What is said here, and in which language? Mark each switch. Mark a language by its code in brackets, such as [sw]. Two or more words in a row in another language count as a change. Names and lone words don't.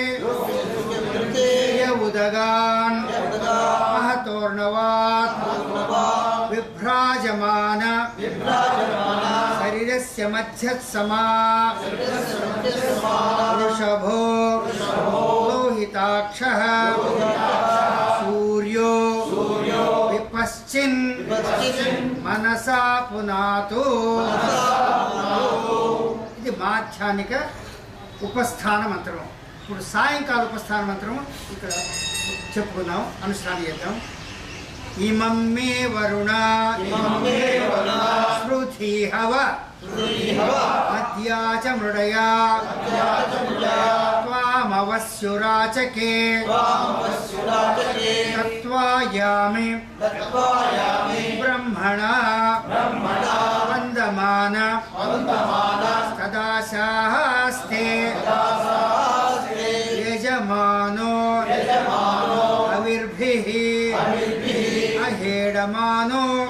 [sa] य उदगान् महतोर्णवात् विभ्राजमान शरीरस्य मध्यत्समा वृषभो लोहिताक्षः सूर्यो विपश्चिन् मनसा पुनातु. [te] ఇది మాధ్యానిక ఉపస్థాన మంత్రము. ఇప్పుడు సాయంకాల ఉపస్థాన మంత్రము ఇక్కడ చెప్పుకుందాం, అనుష్ఠానం చేద్దాం. [sa] इमं मे वरुण स्मृति हव मद्या च मृडया त्वामवस्युराचके तत्त्वायामि ब्रह्मणा वन्दमान तदाशास्ते यजमानो अविर्भिः अहेडमानो